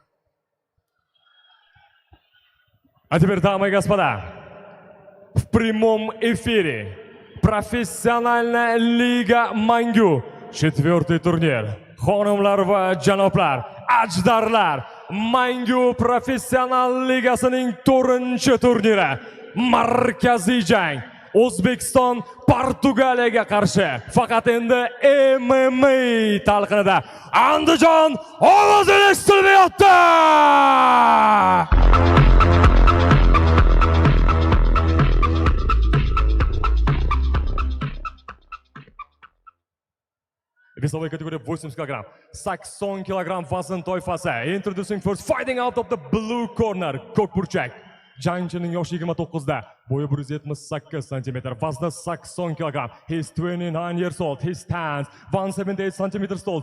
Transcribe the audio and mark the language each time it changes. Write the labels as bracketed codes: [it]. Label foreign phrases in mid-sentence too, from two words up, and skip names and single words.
[ru] А теперь, дамы и господа, в прямом эфире профессиональная Лига Мангу, 4-й турнир. [uz] Xonimlar va janoblar, ajdarlar, Mangu Professional Ligasining 4-chi turniri. Markaziy jang. O'zbekiston Portugaliyaga qarshi. Faqat endi MMA talqinida. Andijon ovozi eshitilyapti. [ru] Весовой категории 80 кг, [uz] 80 kg vazn toifasi. [en] Introducing first, fighting out of the blue corner, [uz] ko'k burchak. Jangchining yoshi 29 da, bo'yi 178 cm, vazni 80 kg. [en] He is 29 years old. He stands 178 cm tall.